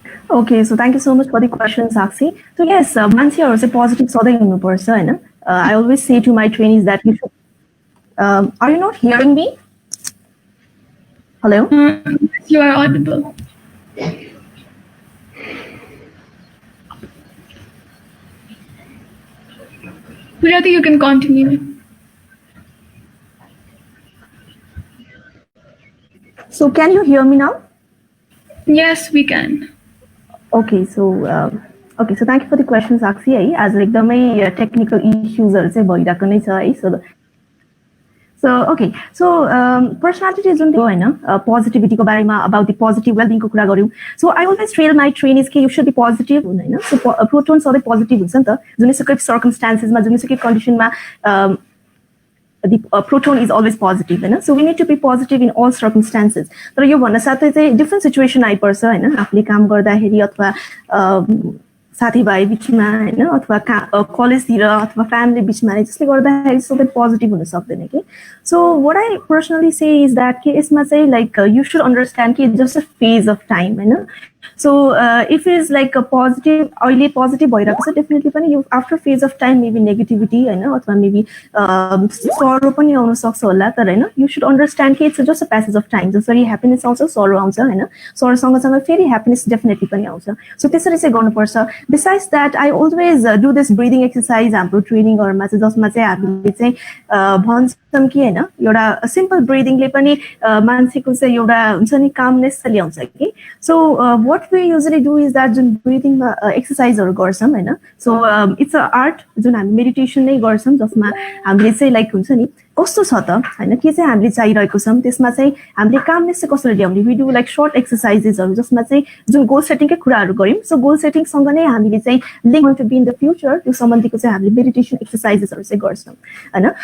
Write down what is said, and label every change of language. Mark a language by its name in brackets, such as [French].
[English] Okay, so thank you so much for the question, Sakshi. So yes, [Nepali] मान्छेहरु चाहिँ positive सधैं हुनुपर्छ हैन. [English] I always say to my trainees that you should. Are you not hearing me? Hello? You are audible. Pujati, you can continue. So can you hear me now? Yes, we can. Okay, so thank you for the question, Sakshi. As [Nepali] एकदमै technical issues हरु चाहिँ भइराको नै छ है. So personality जुन थियो हैन positivity को बारेमा [English] about the positive well-being [Nepali] को कुरा गर्यौं. [English] So I always train my trainees [Nepali] कि [English] you should be positive [Nepali] हैन. [English] So proton [Nepali] सधैं positive हुन्छ नि त. जुनसुकै circumstances मा जुनसुकै condition मा [English] the proton is always positive [Nepali] हैन. [English] So we need to be positive in all circumstances. [Nepali] तर यो भन्न साथै चाहिँ different situation आइपर्छ हैन. आफूले काम गर्दाखेरि अथवा साथीभाइ बिचमा हैन अथवा कलेजतिर अथवा फ्यामिली बिचमा जसले गर्दाखेरि सधैं पोजिटिभ हुन सक्दैन के. [English] So what I personally say is that [Nepali] के यसमा चाहिँ [English] like you should understand कि just a phase of time हैन. So if it is like a positive [Nepali] अहिले positive भइरहेको छ [English] definitely पनि you after phase of time maybe negativity हैन अथवा maybe sorrow [Nepali] पनि आउन सक्छ होला तर हैन [English] you should understand कि it's just a passage of time. [Nepali] जसरी happiness आउँछ sorrow आउँछ हैन. sorrow सँगसँगै फेरि happiness definitely पनि आउँछ. [English] So [Nepali] त्यसरी चाहिँ गर्नुपर्छ. [English] Besides that I always do this breathing exercise [Nepali] हाम्रो ट्रेनिङहरुमा चाहिँ जसमा चाहिँ हामीले चाहिँ भन्छौं कि हैन एउटा सिम्पल ब्रिदिङले पनि मान्छेको चाहिँ एउटा हुन्छ नि कामनेस ल्याउँछ कि. [English] So what we usually do is that [Nepali] जुन breathing exerciseहरु गर्छौं हैन. [English] So it's a art [Nepali] जुन हामी मेडिटेसन नै गर्छौं जसमा हामीले चाहिँ लाइक हुन्छ नि कस्तो छ त हैन के चाहिँ हामीले चाहिरहेको छौं त्यसमा चाहिँ हामीले कामनेस चाहिँ कसरी ल्याउने. We do like short exercisesहरु जसमा चाहिँ जुन गोल सेटिङकै कुराहरु गर्यौं. So गोल सेटिङ सँग नै हामीले चाहिँ [English] link to be in the future [Nepali] त्यो सम्बन्धीको चाहिँ हामीले मेडिटेसन एक्सरसाइजेसहरु चाहिँ गर्छौं हैन.